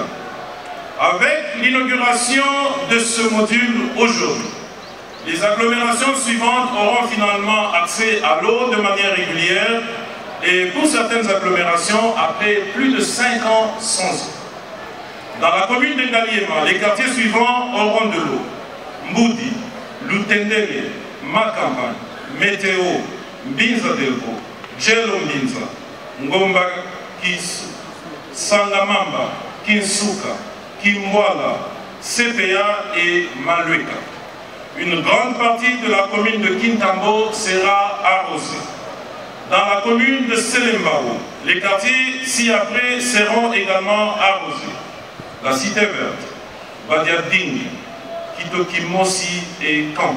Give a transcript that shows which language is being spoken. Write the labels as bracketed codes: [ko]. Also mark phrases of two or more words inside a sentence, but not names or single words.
[fr] Avec l'inauguration de ce module aujourd'hui, les agglomérations suivantes auront finalement accès à l'eau de manière régulière et pour certaines agglomérations, après plus de 5 ans sans eau. Dans la commune de Ngaliema, les quartiers suivants auront de l'eau. Mboudi, Lutendele, Makampagne, Météo, Mbinza Delbo, Djelo Mbinza, Ngomba Kisu, Sangamamba, Kinsuka, Kimwala, CPA et Malueka. Une grande partie de la commune de Kintambo sera arrosée. Dans la commune de Selembao, les quartiers ci-après seront également arrosés. La Cité Verte, Badiading, Kitokimosi et Kambi.